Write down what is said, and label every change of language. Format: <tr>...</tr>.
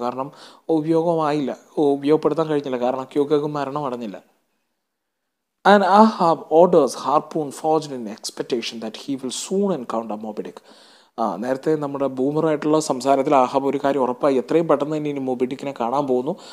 <ml>കാരണം ഉപയോഗപ്പെടുത്താൻ കഴിഞ്ഞില്ല, കാരണം ക്യൂക്കെഗ് മരണം അടഞ്ഞില്ല.</ml> <en>And Ahab orders harpoon forged in expectation that he will soon encounter Moby-Dick.</en> <ml>നേരത്തെ നമ്മുടെ ബൂമറായിട്ടുള്ള സംസാരത്തിൽ ആഹാബ് ഒരു കാര്യം ഉറപ്പായി, എത്രയും പെട്ടെന്ന് തന്നെ ഇനി മൊബിഡിക്കിനെ കാണാൻ പോകുന്നു.</ml>